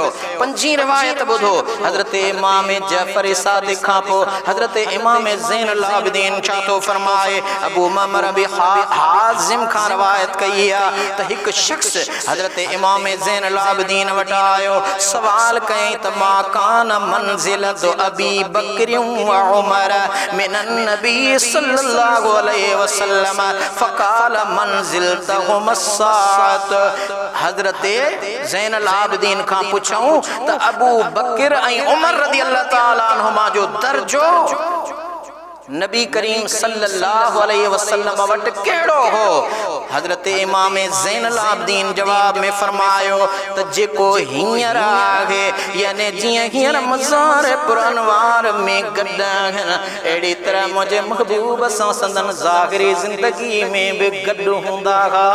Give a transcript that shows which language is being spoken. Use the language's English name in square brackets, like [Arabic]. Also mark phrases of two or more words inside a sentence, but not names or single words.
[Sindhi] पंजी रिवायत ॿुधो हजरत इमाम जाफर सादिक खां पोइ हजरत इमाम ज़ैनुल आबिदीन छा थो फरमाए। अबू ममर बि हाज़िम खां रिवायत कई आहे त हिकु शख़्स हजरत इमाम ज़ैनुल आबिदीन वटि आयो सवाल कयईं त [Arabic] ما كان منزلة أبي بكر وعمر من النبي صلى الله عليه وسلم فقال منزلتهم الساعة. [Sindhi] हजरत ज़ैनुल आबिदीन खां पुछऊं त अबू बकर ऐं उमर रज़ी अल्लाह ताला अन्हुमा जो दर्जो नबी करीम सल्लल्लाहु अलैहि वसल्लम वटि कहिड़ो हो। हजरत इमाम ज़ैनुल आबिदीन जवाब में फरमायो त जेको हींअर आहे यानी जीअं हींअर मज़ार पुरनवार में गॾु आहिनि अहिड़ी तरह मुंहिंजे महबूब सां संदन ज़ाहिरी ज़िंदगी में बि गॾु हूंदा हुआ।